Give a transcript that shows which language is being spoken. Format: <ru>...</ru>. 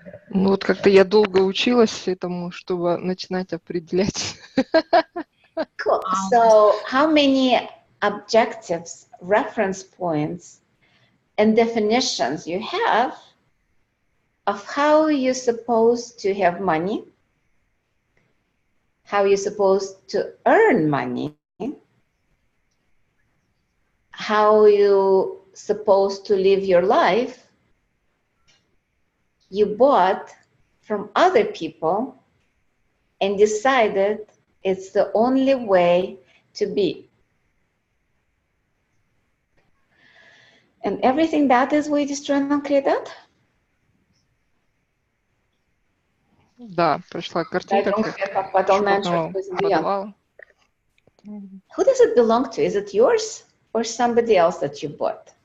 <ru>Ну вот как-то я долго училась этому, чтобы начинать определять.</ru> <en>Cool. So how many objectives, reference points, and definitions you have of how you're supposed to have money, how you're supposed to earn money, how you're supposed to live your life, you bought from other people and decided it's the only way to be. And everything that is we destroy and uncreate that?</en> <ru>Да, пришла картинка черного подвала.</ru> <en>Who does it belong to? Is it yours or somebody else that you bought?</en>